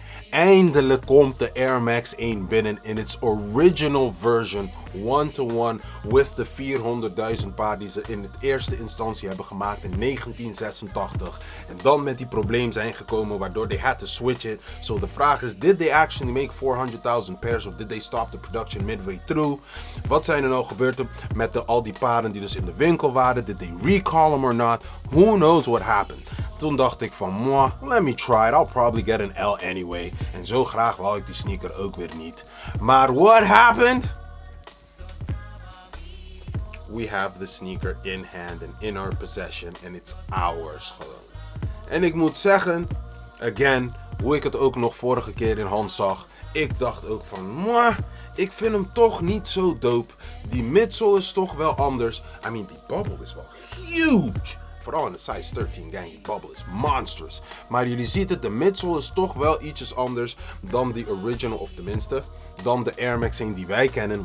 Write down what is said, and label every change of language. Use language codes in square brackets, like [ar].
[nl] Eindelijk komt de Air Max 1 binnen in [en] its original version, one-to-one, with [nl] de 400.000 paar die ze in het eerste instantie hebben gemaakt in 1986. En dan met die probleem zijn gekomen waardoor [en] they had to switch it. So [nl] de vraag is, [en] did they actually make 400.000 pairs of did they stop the production midway through? [nl] Wat zijn er nou gebeurd met al die paren die dus in de winkel waren? [en] Did they recall them or not? Who knows what happened? [nl] Toen dacht ik van, [en] mwah, let me try it. I'll probably get an L anyway. [nl] En zo graag wou ik die sneaker ook weer niet. [en] Maar what happened? We have the sneaker in hand and in our possession. And it's ours gewoon. [nl] En ik moet zeggen, again, hoe ik het ook nog vorige keer in hand zag. Ik dacht ook van, mwah, ik vind hem toch niet zo dope. Die midsole is toch wel anders. I mean, die bubble is wel huge. Vooral in de size 13 gang, die bubble is monstrous. Maar jullie ziet het, de midsole is toch wel ietsjes anders dan die original, of tenminste, dan de Air Max 1 die wij kennen.